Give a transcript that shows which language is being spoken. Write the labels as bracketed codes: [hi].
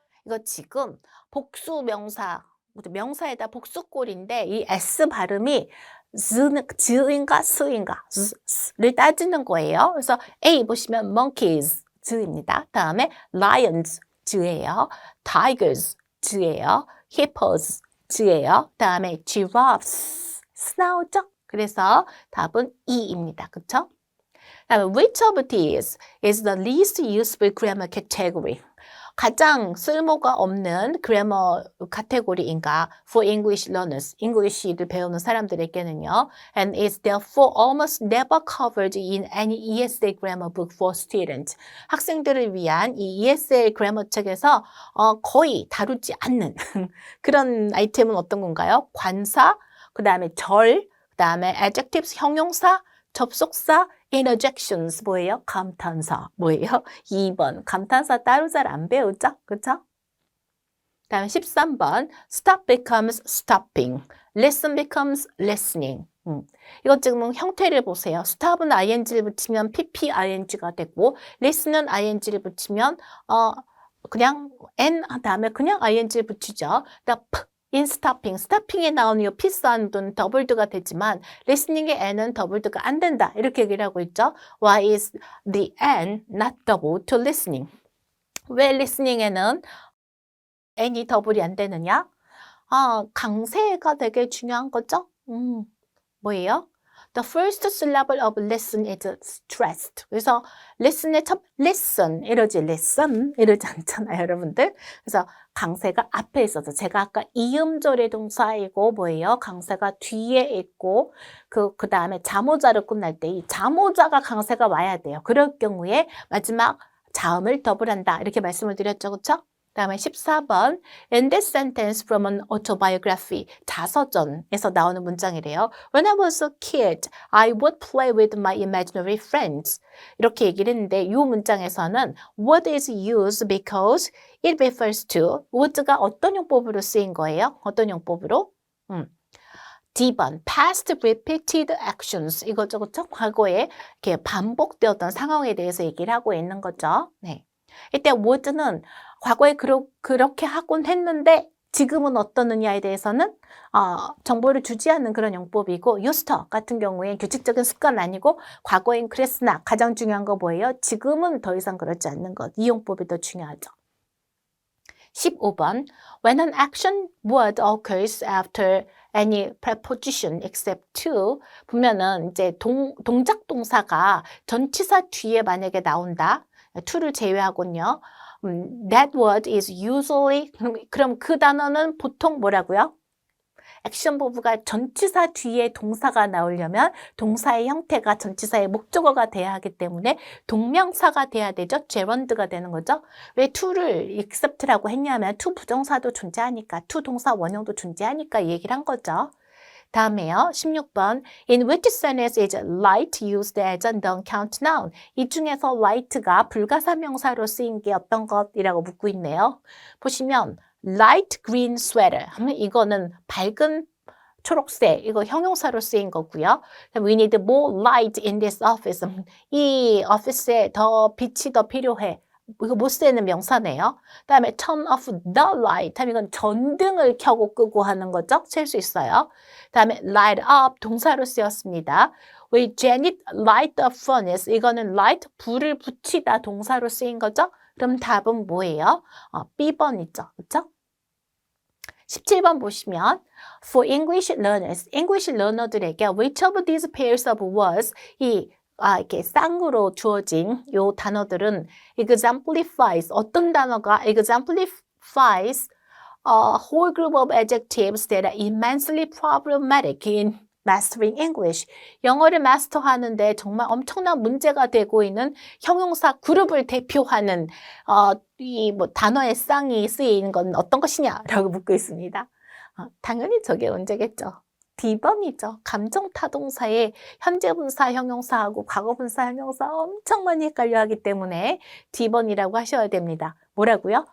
[ko] 이거 지금 복수 명사, 명사에다 복수꼴인데 이 S 발음이 즈인가 스인가 를 따지는 거예요. 그래서 A 보시면 monkeys 즈입니다. 다음에 lions 즈예요. tigers 즈예요. hippos 즈예요. 다음에 giraffes 나오죠? 그래서 답은 E입니다. 그쵸? [en] 다음에 which of these is the least useful grammar category? [ko] 가장 쓸모가 없는 그래머 카테고리인가 [en] for English learners, [ko] English를 배우는 사람들에게는요. [en] And is therefore almost never covered in any ESL grammar book for students. [ko] 학생들을 위한 이 ESL 그래머 책에서 거의 다루지 않는 그런 아이템은 어떤 건가요? 관사, 그 다음에 절, 그 다음에 adjectives, 형용사, 접속사, interjections 뭐예요? 감탄사 뭐예요? 2번 감탄사 따로 잘 안 배우죠? 그쵸? [en] 다음 13번 stop becomes stopping, listen becomes listening. [ko] 이것 지금 형태를 보세요. stop은 ing를 붙이면 pping가 되고 listen은 ing를 붙이면 그냥 n 다음에 그냥 ing를 붙이죠. 그러니까 in stopping, stopping에 나오는 이 P 사운드는 더블드가 되지만 listening의 N은 더블드가 안 된다. 이렇게 얘기를 하고 있죠. [en] Why is the N not double to listening? [ko] 왜 listening에는 N이 더블이 안 되느냐? 강세가 되게 중요한 거죠. 뭐예요? [en] The first syllable of listen is stressed. [ko] 그래서 listen의 첫 listen 이러지 listen 이러지 않잖아요, 여러분들. 그래서 강세가 앞에 있어서 제가 아까 이음절의 동사이고 뭐예요? 강세가 뒤에 있고 그 다음에 자모자로 끝날 때 이 자모자가 강세가 와야 돼요. 그럴 경우에 마지막 자음을 더블한다. 이렇게 말씀을 드렸죠, 그렇죠? [en] 다음에 14번 In this sentence from an autobiography [ko] 자서전에서 나오는 문장이래요. [en] When I was a kid, I would play with my imaginary friends. [ko] 이렇게 얘기를 했는데 이 문장에서는 [en] would is used because it refers to [ko] would가 어떤 용법으로 쓰인 거예요? 어떤 용법으로? D번 [en] past repeated actions [ko] 이거죠, 그렇죠? 과거에 이렇게 반복되었던 상황에 대해서 얘기를 하고 있는 거죠. 네. 이때 would는 과거에 그렇게 하곤 했는데 지금은 어떠느냐에 대해서는 정보를 주지 않는 그런 용법이고 used to 같은 경우에 규칙적인 습관 아니고 과거엔 그랬으나 가장 중요한 거 뭐예요? 지금은 더 이상 그렇지 않는 것. 이 용법이 더 중요하죠. [en] 15번 When an action word occurs after any preposition except to [ko] 보면은 이제 동작 동사가 전치사 뒤에 만약에 나온다. to를 제외하군요. [en] That word is usually [ko] 그럼 그 단어는 보통 뭐라고요? 액션 버브가 전치사 뒤에 동사가 나오려면 동사의 형태가 전치사의 목적어가 돼야 하기 때문에 동명사가 돼야 되죠. 제런드가 되는 거죠. 왜 to를 accept라고 했냐면 to 부정사도 존재하니까 to 동사 원형도 존재하니까 이 얘기를 한 거죠. 다음에요. [en] 16번 In which sentence is light used as a non-count noun? [ko] 이 중에서 light가 불가사명사로 쓰인 게 어떤 것이라고 묻고 있네요. 보시면 [en] light green sweater [ko] 하면 이거는 밝은 초록색 이거 형용사로 쓰인 거고요. [en] We need more light in this office. [ko] 이 오피스에 더 빛이 더 필요해. 이거 못 쓰는 명사네요. 다음에 [en] turn off the light [ko] 하면 이건 전등을 켜고 끄고 하는 거죠. 셀 수 있어요. 다음에 light up 동사로 쓰였습니다. [en] Will Janet light the furnace? [ko] 이거는 light, 불을 붙이다 동사로 쓰인 거죠? 그럼 답은 뭐예요? B번이죠. 그렇죠? [en] 17번 보시면 For English learners, English learner들에게 which of these pairs of words [ko] 이렇게 쌍으로 주어진 요 단어들은 [en] exemplifies 어떤 단어가 exemplifies a whole group of adjectives that are immensely problematic in mastering English. [ko] 영어를 마스터하는데 정말 엄청난 문제가 되고 있는 형용사 그룹을 대표하는 이 단어의 쌍이 쓰이는 건 어떤 것이냐라고 묻고 있습니다. 당연히 저게 문제겠죠. D번이죠. 감정타동사의 현재분사 형용사하고 과거분사 형용사 엄청 많이 헷갈려 하기 때문에 D번이라고 하셔야 됩니다. 뭐라고요?